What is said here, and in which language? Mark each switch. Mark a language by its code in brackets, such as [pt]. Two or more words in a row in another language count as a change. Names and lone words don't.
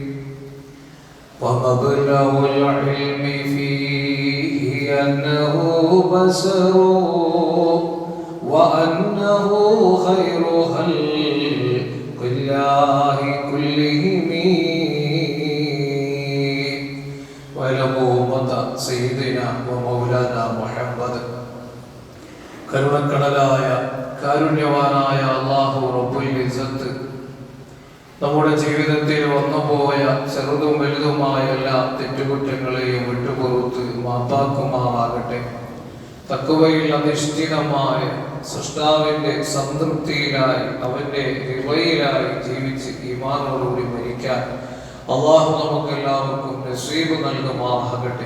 [ar] ومبلغ العلم فيه أنه بشر وأنه خير خلق الله كلهم. ولمومة سيدنا ومولانا محمد [ml] കരുണക്കടലായ കാരുണ്യവാനായ അല്ലാഹു [ar] رب العزة [ml] നമ്മുടെ ജീവിതത്തിൽ വന്നുപോയ ചെറുതും വലുതുമായ എല്ലാ തെറ്റുകുറ്റങ്ങളെയും വിട്ടുപുറത്ത് മാപ്പാക്കുമാറാകട്ടെ. തഖ്വയിൽ അധിഷ്ഠിതമായ സൃഷ്ടാവിന്റെ സംതൃപ്തിയിലായി അവന്റെ റിളയിലായി ജീവിച്ച് ഈമാനോടുകൂടി മരിക്കാൻ അല്ലാഹു നമുക്കെല്ലാവർക്കും നസീബ് നൽകുമാറാകട്ടെ.